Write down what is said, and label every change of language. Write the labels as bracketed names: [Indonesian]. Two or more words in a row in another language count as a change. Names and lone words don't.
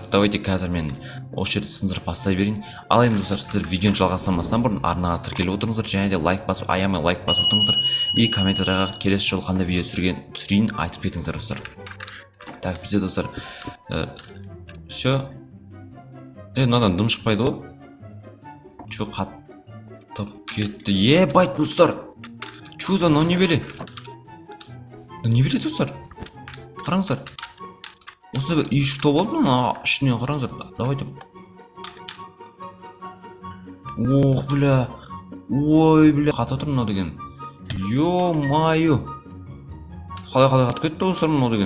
[Kazakh] Давайте қазір мен осы жерді сындырып бастай берейін. Ал енді достар, сіздер видеоны жалғастырмастан бұрын арнаға тіркеліп отырыңыздар, және де лайк басып, аямай лайк басып отырыңыздар. И комментарияға келесі жолы қандай видео түсірейін айтып кетіңіздер достар. Так, бізде достар все. Мынадан дым шықпайды ғой. Че қаттап кетті. Ебать достар. [Russian] Что за не берет? Не берет достар. [Kazakh] Қараңыздар. Осындай бір үйшік топ алды ма? Ішіне қараңыздар. Давайте. [Russian] Ох, бля. Ой, бля. [Kazakh] Қата тұр мынау деген. Ё-майо. Қалай қатып кетті достар мынау деген.